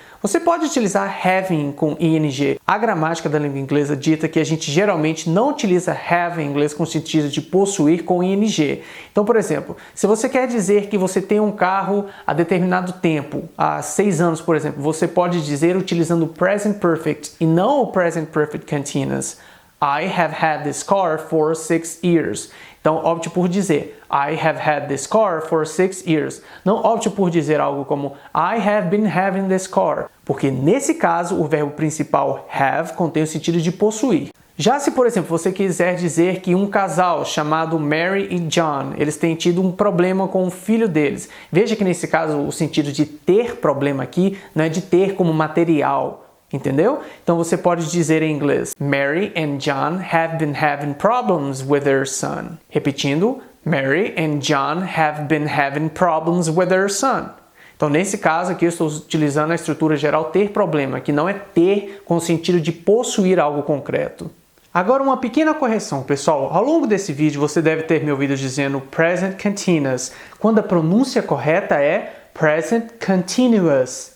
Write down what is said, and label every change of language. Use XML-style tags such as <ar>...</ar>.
<pt>Você pode utilizar having com ing. A gramática da língua inglesa dita que a gente geralmente não utiliza have em inglês com o sentido de possuir com ing. Então, por exemplo, se você quer dizer que você tem um carro há determinado tempo, há 6 anos, por exemplo, você pode dizer utilizando o present perfect e não o present perfect continuous.</pt> <en>I have had this car for 6 years.</en> <pt>Então, opte por dizer</pt> <en>I have had this car for 6 years.</en> <pt>Não opte por dizer algo como</pt> <en>I have been having this car,</en> <pt>porque nesse caso o verbo principal have contém o sentido de possuir. Já se, por exemplo, você quiser dizer que um casal chamado Mary e John, eles têm tido um problema com o filho deles. Veja que nesse caso o sentido de ter problema aqui não é de ter como material. Entendeu? Então você pode dizer em inglês,</pt> <en>Mary and John have been having problems with their son. Repetindo, Mary and John have been having problems with their son.</en> <pt>Então nesse caso aqui eu estou utilizando a estrutura geral ter problema, que não é ter com o sentido de possuir algo concreto. Agora uma pequena correção, pessoal. Ao longo desse vídeo você deve ter me ouvido dizendo present continuous, quando a pronúncia correta é present continuous.</pt>